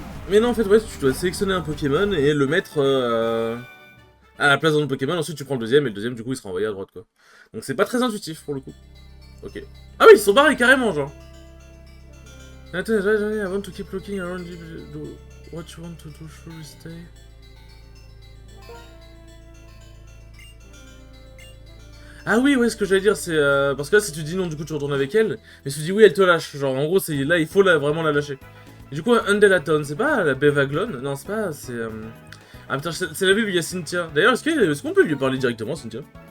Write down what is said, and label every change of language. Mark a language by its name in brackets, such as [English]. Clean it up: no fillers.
[French] Mais non en fait ouais, tu dois sélectionner un Pokémon et le mettre à la place d'un autre Pokémon, ensuite tu prends le deuxième et le deuxième du coup il sera envoyé à droite quoi. Donc c'est pas très intuitif pour le coup. Ok. Ah oui ils sont barrés carrément genre. [English] Attends, I want to keep looking around what you want to do, sure stay. [French] Ah oui, ouais, ce que j'allais dire, c'est... parce que là, si tu dis non, du coup, tu retournes avec elle. Mais si tu dis oui, elle te lâche. Genre, en gros, là, il faut vraiment la lâcher. Et du coup, Undelaton, c'est pas la Bevaglone? Non, c'est pas... C'est... Ah putain, c'est la ville où il y a Cynthia. D'ailleurs, est-ce qu'on peut lui parler directement, Cynthia?